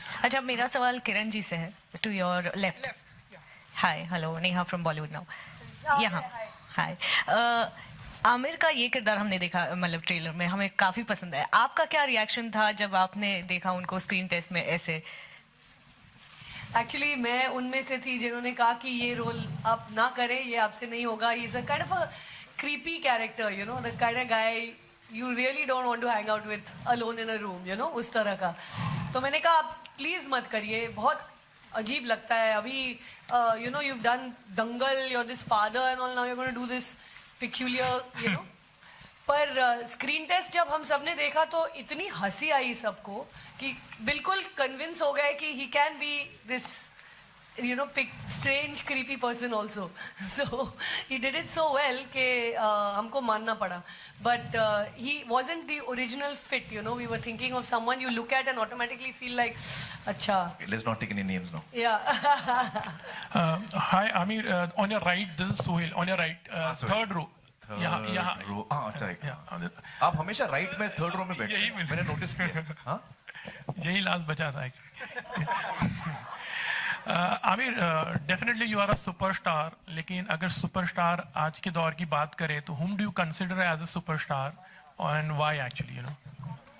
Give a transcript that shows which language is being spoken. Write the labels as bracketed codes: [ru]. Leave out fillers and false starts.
[hi] अच्छा, मेरा सवाल किरण जी से है, [en] To your left. [hi] Hi, hello, Neha from Bollywood now. यहाँ हाय. आमिर का ये किरदार हमने देखा, मतलब ट्रेलर में हमें काफी पसंद आया. आपका क्या रिएक्शन था जब आपने देखा उनको स्क्रीन टेस्ट में ऐसे? एक्चुअली मैं उनमें से थी जिन्होंने कहा कि ये रोल आप ना करें, ये आपसे नहीं होगा. [en] he is a kind of a creepy character, you know, the kind of guy you really don't want to hang out with alone in a room, you know, [hi] उस तरह का. तो मैंने कहा आप प्लीज मत करिए, बहुत अजीब लगता है अभी [en] You know you have done Dangal, you are this father and all, now you are going to do this peculiar you know. [hi] पर स्क्रीन टेस्ट जब हम सबने देखा तो इतनी हंसी आई सबको कि बिल्कुल कन्विंस हो गए कि [en] he can be this you know strange creepy person also so he did it so well [hi] ke humko manna pada [en] but he wasn't the original fit, you know. We were thinking of someone you look at and automatically feel like acha. Okay, let's not take any names now. Yeah. Hi Amir, on your right this is Sohail, on your right third row यहाँ row. [hi] अच्छा, आप हमेशा right में third row में बैठे हैं, मैंने notice किया। हाँ, यही लास्ट बचा था। [en] Aamir, definitely you are a superstar, [hi] लेकिन अगर सुपरस्टार आज के दौर की बात करें तो [en] whom do you consider as a superstar and why actually, you know?